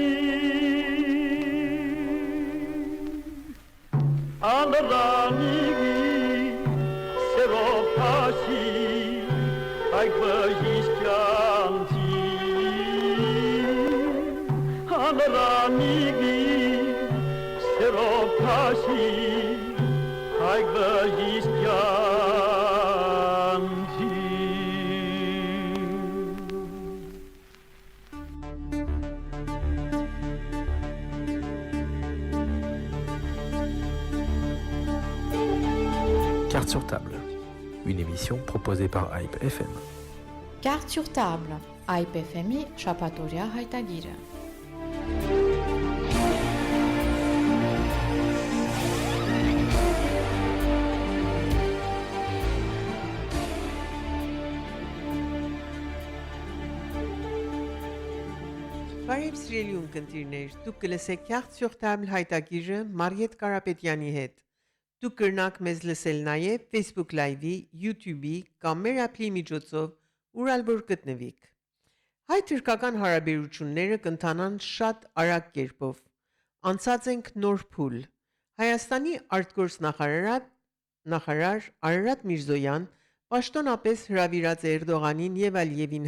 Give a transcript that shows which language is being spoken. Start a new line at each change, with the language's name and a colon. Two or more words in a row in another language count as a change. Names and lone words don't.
French: Անրանիգի սերոպաշի հայք բժիշկանցի Անրանիգի սերոպաշի հայք բժիշկանցի Carte sur table, une émission proposée par Hype FM.
Armenian: Carte sur table, Hype FM-ի շաբաթօրյա հայտագիրը։ Բարև սիրելի ունկնդիրներ, դուք կլսեք Carte sur table հայտագիրը Մարիետ Կարապետյանի հետ։ Դուք կրնաք մեզ լսել նաև Facebook Live-ի, YouTube-ի կամ մեր appli միջոցով, ուր ալբոր գտնվիք։ Հայ-թուրքական հարաբերությունները կընթանան շատ արագ կերպով։ Անցած ենք նոր փուլ։ Հայաստանի արտգործ նախարար Արարատ Միրզոյան պաշտոնապես հրավիրած է Էրդողանին եւ Ալիևին